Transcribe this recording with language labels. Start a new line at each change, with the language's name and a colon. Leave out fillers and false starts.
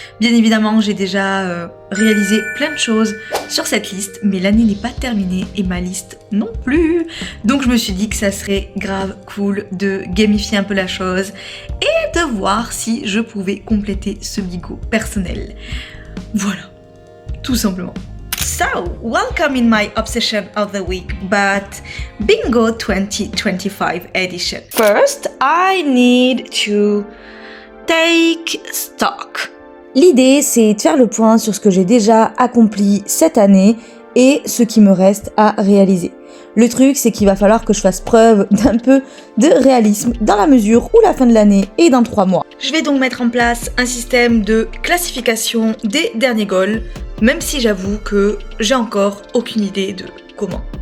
French: Bien évidemment, j'ai déjà réalisé plein de choses sur cette liste, mais l'année n'est pas terminée et ma liste non plus. Donc je me suis dit que ça serait grave cool de gamifier un peu la chose et de voir si je pouvais compléter ce bingo personnel. Voilà, tout simplement.
English: So, welcome in my obsession of the week, but Bingo 2025 edition. First, I need to take stock.
French: L'idée, c'est de faire le point sur ce que j'ai déjà accompli cette année et ce qui me reste à réaliser. Le truc, c'est qu'il va falloir que je fasse preuve d'un peu de réalisme dans la mesure où la fin de l'année est dans 3 mois. Je vais donc mettre en place un système de classification des derniers goals, même si j'avoue que j'ai encore aucune idée de comment.